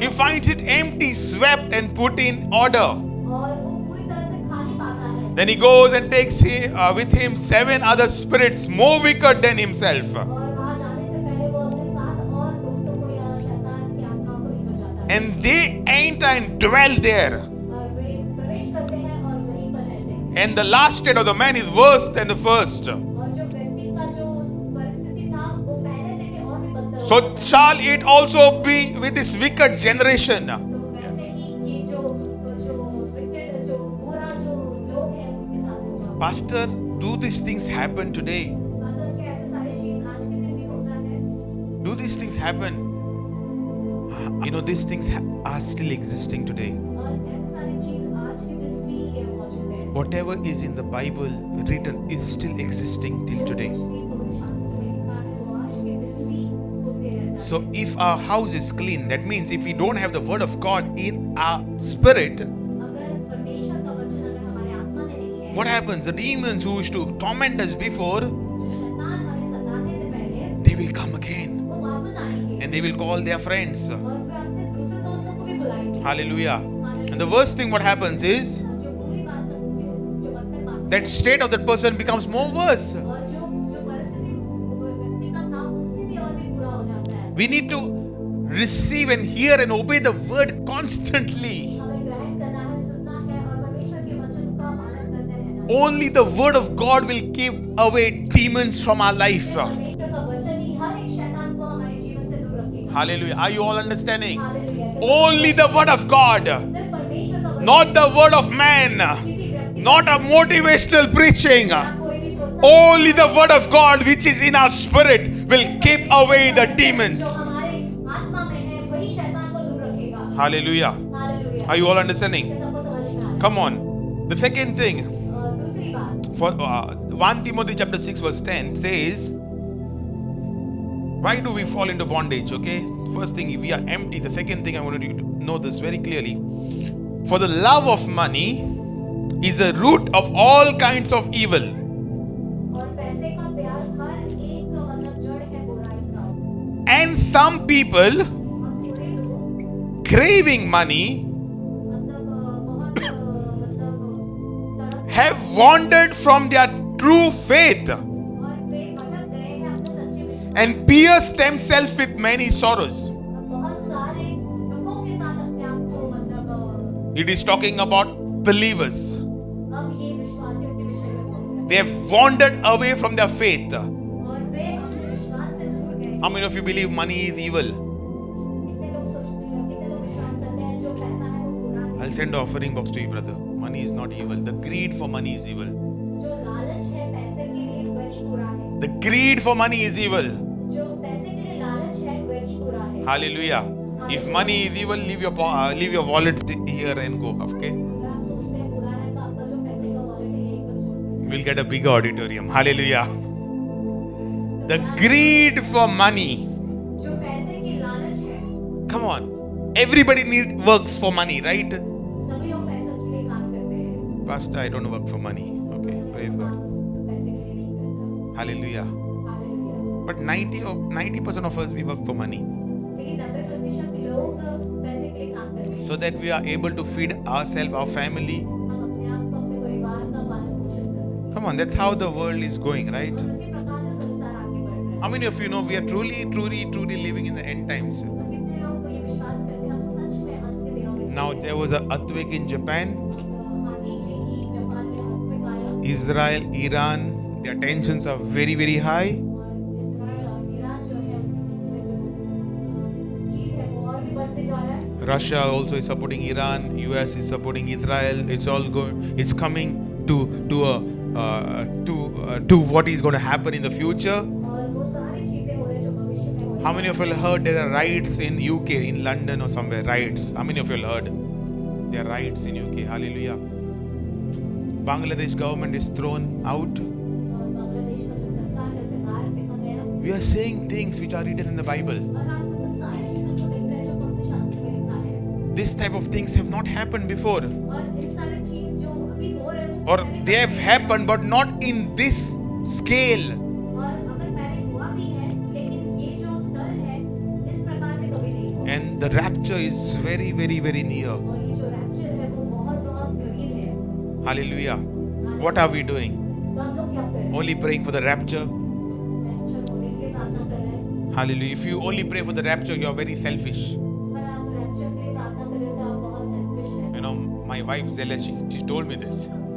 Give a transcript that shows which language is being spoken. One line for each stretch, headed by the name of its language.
English: he finds it empty, swept, and put in order.
Hindi: और वो पूरी तरह से खाली पाता है
English: Then he goes and takes with him 7 other spirits more wicked than himself.
Hindi: और वहां जाने से पहले वो अपने साथ और दोस्तों को या शैतान की आत्माओं को लेकर जाता है
English: And they enter and dwell there.
Hindi: और वे प्रवेश करते हैं और वहीं पर रहते हैं
English: And the last state of the man is worse than the first.
Hindi: और जो व्यक्ति का जो परिस्थिति था वो पहले से भी और भी बदतर हो
English: So shall it also be with this wicked generation.
Hindi: तो वैसे ही ये जो विकेट जो बुरा जो लोग हैं उनके साथ होगा
English: Pastor, do these things happen today?
Hindi: असल के ऐसे सारी चीज आज के दिन भी होता है
English: Do these things happen? You know, these things are still existing today.
Hindi: और ऐसे सारी चीज आज के दिन भी ये मौजूद है
English: Whatever is in the Bible written is still existing till today.
Hindi: पवित्र शास्त्र में लिखा है वो आज के दिन भी होते रहता है
English: So if our house is clean, that means if we don't have the word of God in our spirit,
Hindi: अगर परमेश्वर का वचन अगर हमारे आत्मा में नहीं है
English: what happens? The demons who used to torment us before,
Hindi: जो शैतान हमें सताते थे पहले
English: they will come again
Hindi: वो वापस आएंगे
English: and they will call their friends.
Hindi: और वे अपने दूसरे दोस्तों को भी बुलाएंगे
English: Hallelujah. And the worst thing what happens is
Hindi: जो बुरी बात जो बदतर बात
English: that state of that person becomes more worse.
Hindi: और जो परिस्थिति वो व्यक्ति का था उससे भी और भी बुरा हो जाता है
English: We need to receive and hear and obey the word constantly.
Hindi: हमें ग्रहण करना है सुनना है और परमेश्वर के वचन का पालन करते रहना है
English: Only the word of God will keep away demons from our life.
Hindi: परमेश्वर का वचन ही हर एक शैतान को हमारे जीवन से दूर रखेगा
English: Hallelujah. Are you all understanding?
Hindi: Hallelujah
English: Only the word of God,
Hindi: सिर्फ परमेश्वर का वचन
English: not the word of man,
Hindi: किसी व्यक्ति
English: not a motivational preaching.
Hindi: का कोई भी प्रोत्साहन
English: Only the word of God, which is in our spirit, will keep away the
Hindi: जो
English: demons.
Hindi: हमारे आत्मा में है वही शैतान को दूर रखेगा
English: Hallelujah.
Hindi: Hallelujah
English: Are you all understanding?
Hindi: क्या सबको समझ में आ
English: Come on. The second thing,
Hindi: दूसरी बात
English: for 1 Timothy chapter 6 verse 10 says, why do we fall into bondage? Okay, first thing, if we are empty. The second thing, I wanted you to know this very clearly. For the love of money is a root of all kinds of evil.
Hindi: और पैसे का प्यार हर एक मतलब जड़ है बुराई का
English: And some people
Hindi: और थोड़े लोग
English: craving money
Hindi: मतलब बहुत मतलब तड़प
English: have wandered from their true faith
Hindi: और वे भटक गए हैं अपने सच्चे विश्वास
English: and pierced themselves with many sorrows.
Hindi: बहुत सारे दुखों के साथ अपने आप को मतलब
English: It is talking about believers.
Hindi: अब ये विश्वासियों के विषय में बोल रहे
English: They have wandered away from their faith.
Hindi: हैं और वे अपने विश्वास से दूर गए
English: How many of you believe money is evil?
Hindi: कितने लोग सोचते हैं कितने लोग विश्वास करते हैं जो पैसा है वो बुरा है
English: I'll send an offering box to you, brother. Money is not evil. The greed for money is evil.
Hindi: जो लालच है पैसे के लिए वही बुरा है
English: The greed for money is evil.
Hindi: जो पैसे के लिए लालच है वही बुरा है
English: Hallelujah. If money is evil, leave your wallet here and go. Okay?
Hindi: अगर आप सोचते हैं बुरा है तो आपका जो पैसे का वॉलेट है यहीं पर छोड़ दें
English: We'll get a bigger auditorium. Hallelujah. The greed for money.
Hindi: जो पैसे की लालच है
English: Come on. Everybody works for money, right?
Hindi: सभी लोग पैसों के लिए काम करते हैं
English: Pastor, I don't work for money. Okay, praise God.
Hindi: पैसे के लिए नहीं करता
English: Hallelujah.
Hindi: Hallelujah
English: But 90% of us, we work for money.
Hindi: लेकिन 90% लोग पैसे के लिए काम करते हैं
English: So that we are able to feed ourselves, our family.
Hindi: हम अपने आप को अपने परिवार का पालन पोषण कर सकते
English: Come on, that's how the world is going, right?
Hindi: हैं और उसी प्रकार से संसार आगे बढ़ रहा है
English: How many of you know we are truly living in the end times?
Hindi: और कितने लोगों को ये विश्वास करते हैं हम सच में अंत के दिनों में
English: Now there was an earthquake in Japan,
Hindi: हानि में ही जापान में earthquake आया
English: Israel, Iran. Their tensions are very high.
Hindi: और इजराइल और ईरान जो है उनके बीच में जो चीज है वो और भी बढ़ते जा रहा है
English: Russia also is supporting Iran. US is supporting Israel. It's all going. It's coming to what is going to happen in the future.
Hindi: और वो सारी चीजें हो रही जो भविष्य में होने
English: How many of you heard there are riots in UK, in London or somewhere? Riots. How many of you heard? There are riots in UK. Hallelujah. Bangladesh government is thrown out.
Hindi: और बांग्लादेश का जो सरकार है उसे बाहर फेंका गया
English: We are saying things which are written in the Bible.
Hindi: और आप उन सारी चीजों को देख रहे हैं जो पवित्र शास्त्र में लिखा है
English: This type of things have not happened before.
Hindi: और इन सारी चीज जो अभी हो
English: or they have happened, but not in this scale.
Hindi: और अगर पहले हुआ भी है लेकिन ये जो स्तर है इस प्रकार से कभी नहीं हुआ
English: And the rapture is very, very, very near.
Hindi: और ये जो रैप्चर है वो बहुत बहुत करीब है
English: Hallelujah. What are we doing?
Hindi: तो हम लोग क्या कर रहे हैं
English: Only praying for the rapture?
Hindi: Rapture होने के लिए प्रार्थना कर रहे हैं
English: Hallelujah. If you only pray for the rapture, you are very selfish.
Hindi: अगर आप रैप्चर के लिए प्रार्थना कर रहे हो तो आप बहुत सेल्फिश हैं
English: You know, my wife Zella, she told me this.